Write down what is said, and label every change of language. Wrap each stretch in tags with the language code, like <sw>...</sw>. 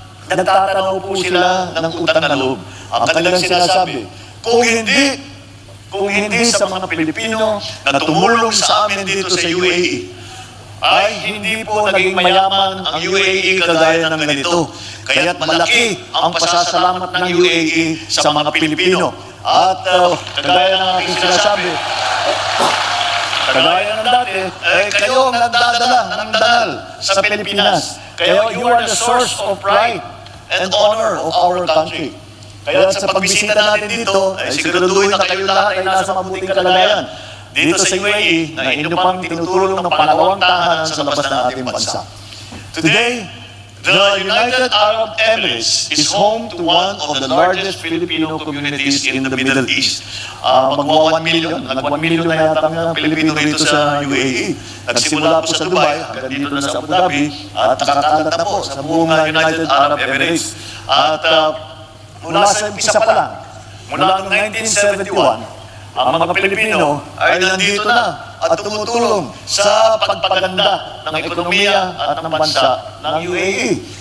<tl>Nagtatanaw po sila ng utang na loob. Ang kanilang sinasabi, kung hindi sa mga Pilipino na tumulong sa amin dito sa UAE, ay hindi po naging mayaman ang UAE kagaya ng ganito. Kaya't malaki ang pasasalamat ng UAE sa mga Pilipino. At kagaya ng aking sinasabi, kagaya ng dati, kayo ang nagdadala ng dangal sa Pilipinas.</tl> <en>Kaya you are the source of pride and honor of our country.</en> <tl>Kaya sa pagbisita natin dito, siguraduhin na kayo lahat ay nasa mabuting kalagayan dito sa UAE na inyo pang tinutulong ng pangalawang tahanan sa labas ng ating bansa.</tl> <en>Today, the United Arab Emirates is home to one of the largest Filipino communities in the Middle East.</en> <tl>Magwa 1 million. Nag 1 million na yata ng Pilipino dito sa UAE. Nagsimula po sa Dubai, hanggang dito na sa Abu Dhabi, at nakakalat na po sa buong United Arab Emirates. At mula sa umpisa pa lang, mula noong 1971, ang mga Pilipino ay nandito na at tumutulong sa pagpaganda ng ekonomiya at ng bansa ng UAE.</tl>